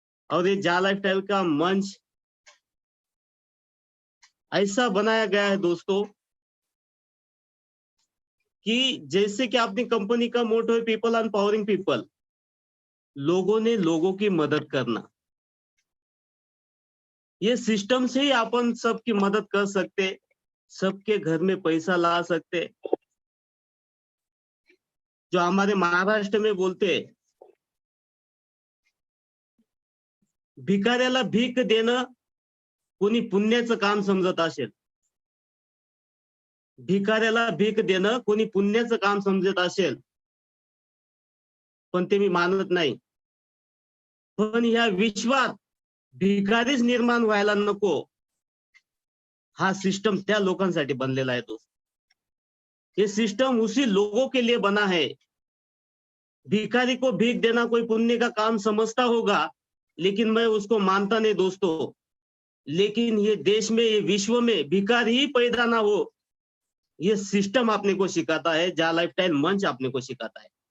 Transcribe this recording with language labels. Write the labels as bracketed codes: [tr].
[hi] और ये जा लाइफस्टाइल का मंच ऐसा बनाया गया है दोस्तों कि जैसे कि अपनी कंपनी का मोटो है पीपल एम्पावरिंग पीपल, लोगों ने लोगों की मदद करना। ये सिस्टम से ही अपन सबकी मदद कर सकते, सबके घर में पैसा ला सकते। जो हमारे महाराष्ट्र में बोलते हैं, [mr] भिकाऱ्याला भीक देणं कोणी पुण्याचं काम समजत असेल, भिकाऱ्याला भीक देणं कोणी पुण्याचं काम समजत असेल, पण ते मी मानत नाही। पण या विश्वात भिकारीच निर्माण व्हायला नको, हा सिस्टम त्या लोकांसाठी बनलेला [hi] है दोस्त। ये सिस्टम उसी लोगों के लिए बना है। भिखारी को भीख देना कोई पुण्य का काम समझता होगा, लेकिन मैं उसको मानता नहीं दोस्तों। लेकिन ये देश में, ये विश्व में भिखारी ही पैदा ना हो, ये सिस्टम आपने को सिखाता है, जा लाइफस्टाइल मंच आपने को सिखाता है।